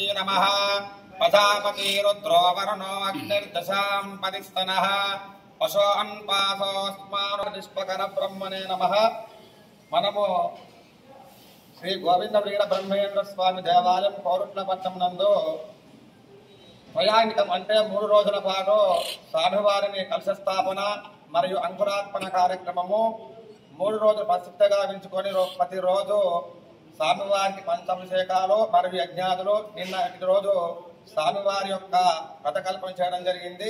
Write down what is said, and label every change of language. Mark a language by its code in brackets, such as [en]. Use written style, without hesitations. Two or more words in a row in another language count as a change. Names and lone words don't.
[sa] नमः प्रजापति रुद्रो वरुणो अग्निर्दशांपतिस्तनः पशोऽन्पासोऽस्मार विश्वकर ब्रह्मणे नमः। [te] మనము శ్రీ గోవింద వీర బ్రహ్మేంద్ర స్వామి దేవాలయం పౌరుట్లపట్నం నందు ప్రయాణికం అంటే 3 రోజుల పాటు స్వామివారిని కలశ స్థాపన మరియు అంకురార్పణ కార్యక్రమము 3 రోజులు ప్రసిద్ధంగా వించుకొని ప్రతిరోజు స్వామివారికి పంచాభిషేకాలు మరియు యజ్ఞాదులు నిన్న రోజు స్వామివారి యొక్క వ్రతకల్పన చేయడం జరిగింది।